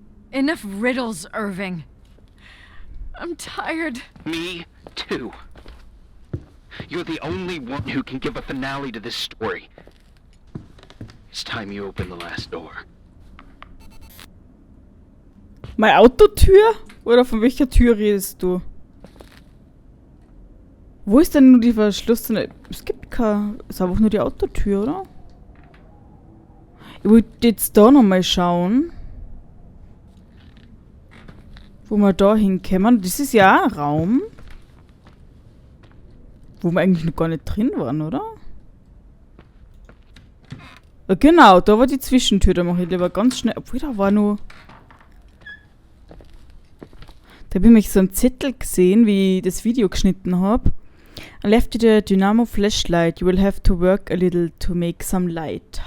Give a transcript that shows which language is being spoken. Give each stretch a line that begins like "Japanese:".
English: Enough riddles, Irving. I'm tired. Me, too. You're the only one who can give a finale to this story. It's time you open the last door.
German: Meine Autotür? Oder von welcher Tür redest du? Wo ist denn nur die verschlossene? Es gibt keine... Es ist einfach nur die Autotür, oder? Ich wollte jetzt da nochmal schauen. Wo wir da hinkommen. Das ist ja auch ein Raum. Wo wir eigentlich noch gar nicht drin waren, oder? Ja, genau, da war die Zwischentür. Da mache ich lieber ganz schnell... Obwohl, da war nur... Da habe ich mich so einen Zettel gesehen, wie ich das Video geschnitten habe.
English: I left you the dynamo flashlight. You will have to work a little to make some light.